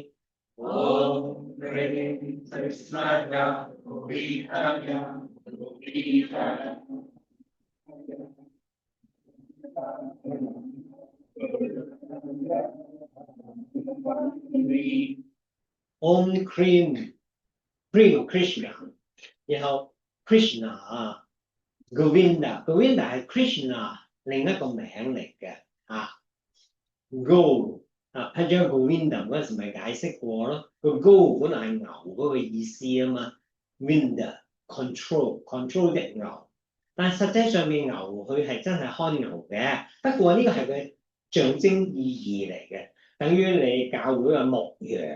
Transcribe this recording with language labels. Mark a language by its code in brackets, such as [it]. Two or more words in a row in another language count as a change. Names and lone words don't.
[sa] Om Krim Krishnaya Govindaya Gopijanavalapaya Om Krim Krishna， [yue] 然後 Krishna 啊 Govinda 係 Krishna 另一個名嚟嘅啊 Go 啊 Paja Govinda 嗰陣時咪解釋過咯，個 Go 本來係牛嗰個意思啊嘛 ，Vinda control 隻牛，但係實際上面牛佢係真係看牛嘅，不過呢個係佢象徵意義嚟嘅，等於你教會嘅牧羊。